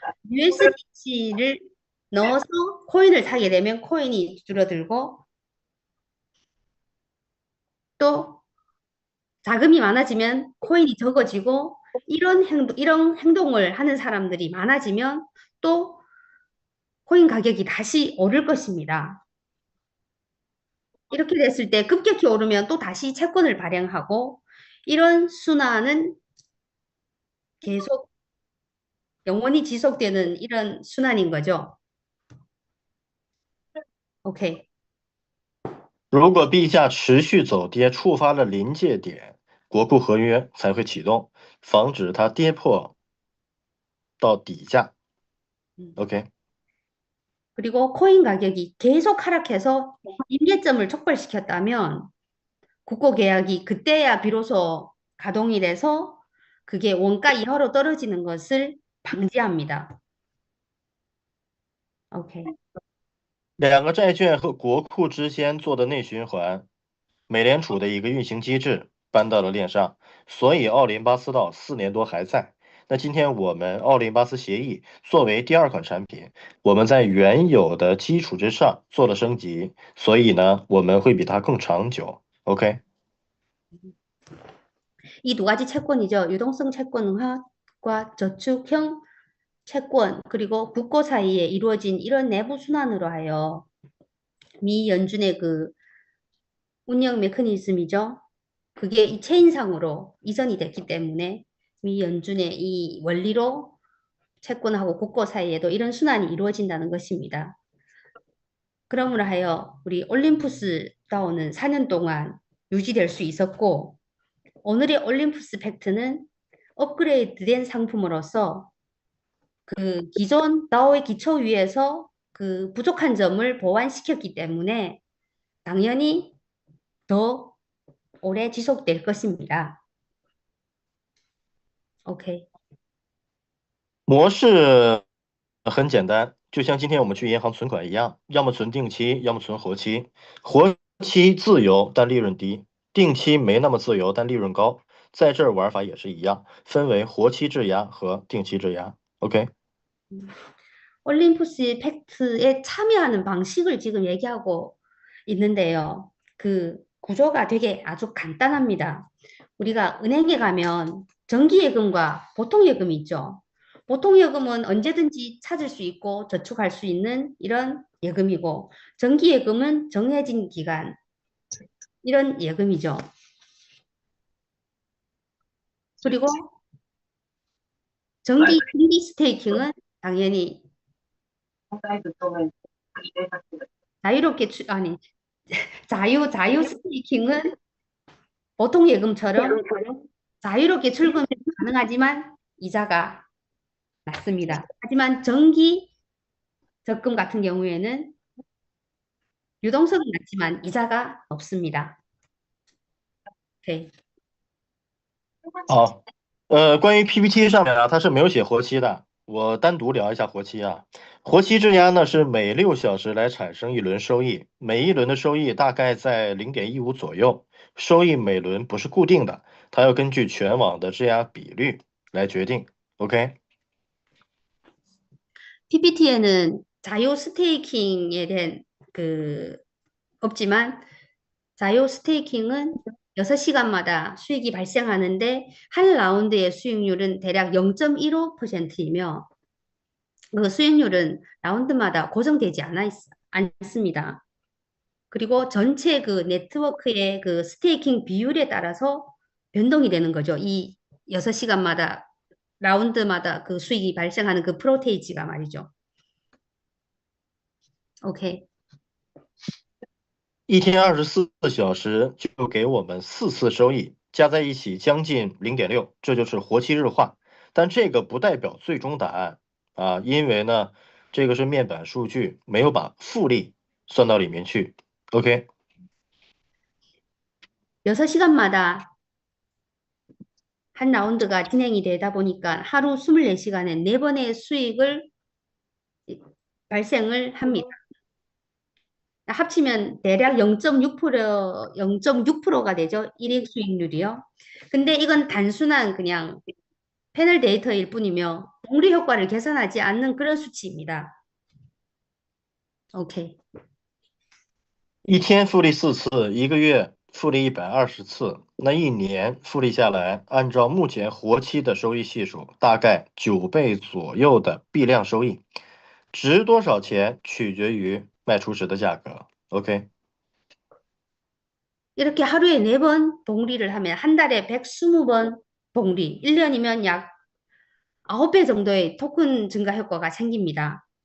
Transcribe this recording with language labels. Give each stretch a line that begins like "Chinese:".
Korean: USDC를 넣어서 코인을 사게 되면 코인이 줄어들고 또 자금이 많아지면 코인이 적어지고 이런 행동을 하는 사람들이 많아지면 또 코인 가격이 다시 오를 것입니다. 이렇게 됐을 때 급격히 오르면 또 다시 채권을 발행하고 이런 순환은 계속 영원히 지속되는 이런 순환인 거죠. OK，
Chinese: 如果币价持续走跌，触发了临界点，国库合约才会启动，防止它跌破到底价。 OK。
Korean: 그리고 코인 가격이 계속 하락해서 임계점을 촉발시켰다면 국고 계약이 그때야 비로소 가동이 돼서 그게 원가 이하로 떨어지는 것을 방지합니다. OK，
Chinese: 两个债券和国库之间做的内循环，美联储的一个运行机制搬到了链上，所以奥林巴斯道4年多还在。那今天我们奥林巴斯协议作为第二款产品，我们在原有的基础之上做了升级，所以呢，我们会比它更长久。 OK？
Korean: 이 두 가지 채권이죠. 유동성 채권 응하과 저축형 채권 그리고 국고 사이에 이루어진 이런 내부 순환으로 하여 미 연준의 그 운영 메커니즘이죠. 그게 이 체인상으로 이전이 됐기 때문에 미 연준의 이 원리로 채권하고 국고 사이에도 이런 순환이 이루어진다는 것입니다. 그러므로 하여 우리 올림푸스 다운은 4년 동안 유지될 수 있었고 오늘의 올림푸스 팩트는 업그레이드된 상품으로서 그 기존 다오의 기초 위에서 그 부족한 점을 보완시켰기 때문에 당연히 더 오래 지속될 것입니다. OK，
Chinese: 模式很简单，就像今天我们去银行存款一样，要么存定期，要么存活期。活期自由但利润低，定期没那么自由但利润高。在这儿玩法也是一样，分为活期质押和定期质押。 OK？
Korean: 올림푸스 팩트에 참여하는 방식을 지금 얘기하고 있는데요. 그 구조가 되게 아주 간단합니다. 우리가 은행에 가면 정기예금과 보통예금이 있죠. 보통예금은 언제든지 찾을 수 있고 저축할 수 있는 이런 예금이고 정기예금은 정해진 기간 이런 예금이죠. 그리고 정기 스테이킹은 당연히 자유롭게 자유 스테이킹은 보통 예금처럼 자유롭게 출금이 가능하지만 이자가 낮습니다. 하지만 정기 적금 같은 경우에는 유동성은 낮지만 이자가 높습니다. 오케이.
Chinese: 好，关于 PPT 上面啊，它是没有写活期的。我单独聊一下活期啊。活期质押呢是每6小时来产生一轮收益，每一轮的收益大概在0.15左右。收益每轮不是固定的，它要根据全网的质押比率来决定。 OK？
Korean: PPT에는 자유 스테이킹에 대한 그 없지만 자유 스테이킹은 6시간마다 수익이 발생하는데 한 라운드의 수익률은 대략 0.15%이며 그 수익률은 라운드마다 고정되지 않습니다. 그리고 전체 그 네트워크의 그 스테이킹 비율에 따라서 변동이 되는 거죠. 이 6시간마다 라운드마다 그 수익이 발생하는 그 프로테이지가 말이죠. OK，
Chinese: 一天24小时就给我们4次收益，加在一起将近0.6，这就是活期日化。但这个不代表最终答案啊，因为呢，这个是面板数据，没有把复利算到里面去。 OK？
Korean: 6시간마다 한 라운드가 진행이 되다 보니까 하루 24시간에 4번의 수익을 발생을 합니다. 합치면 대략 0.6%가 되죠. 일익 수익률이요. 근데 이건 단순한 그냥 패널 데이터일 뿐이며 복리 효과를 계산하지 않는 그런 수치입니다. OK。
Chinese: 一天复利4次，一个月复利120次，那一年复利下来，按照目前活期的收益系数，大概9倍左右的币量收益，值多少钱取决于卖出时的价格。 OK？
Korean: 이렇게 하루에 4번 복리를 하면 한 달에 120번 복리, 1년이면 약 9배 정도의 토큰 증가 효과가 생깁니다.